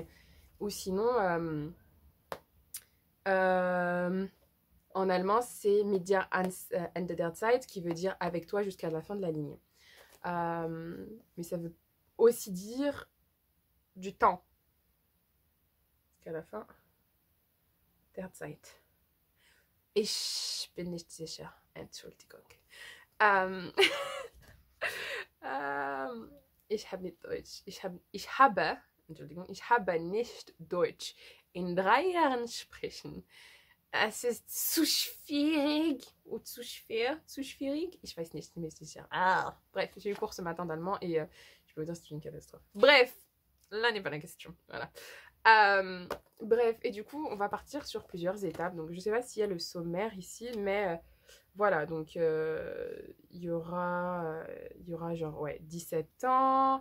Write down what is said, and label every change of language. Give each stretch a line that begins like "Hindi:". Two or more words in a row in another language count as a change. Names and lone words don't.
French: Ou sinon, en allemand, c'est
German: Mit dir ans Ende der Zeit,
French: qui veut dire avec toi jusqu'à la fin de la ligne. Mais ça veut aussi dire du temps. Jusqu'à la fin
German: der Zeit. Ich bin nicht sicher. Entschuldigung. Ich habe nicht Deutsch. Entschuldigung, ich habe nicht Deutsch in 3 Jahren sprechen. Es ist zu schwierig. Ou zu schwer. Zu schwierig. Ich weiß nicht,
French: mais c'est sûr. Bref, j'ai eu cours ce matin d'allemand et je peux vous dire que c'est une catastrophe. Bref, là n'est pas la question. Voilà. Bref, et du coup, on va partir sur plusieurs étapes. Donc, je sais pas s'il y a le sommaire ici, mais voilà. Donc, il y aura genre, ouais, 17 ans.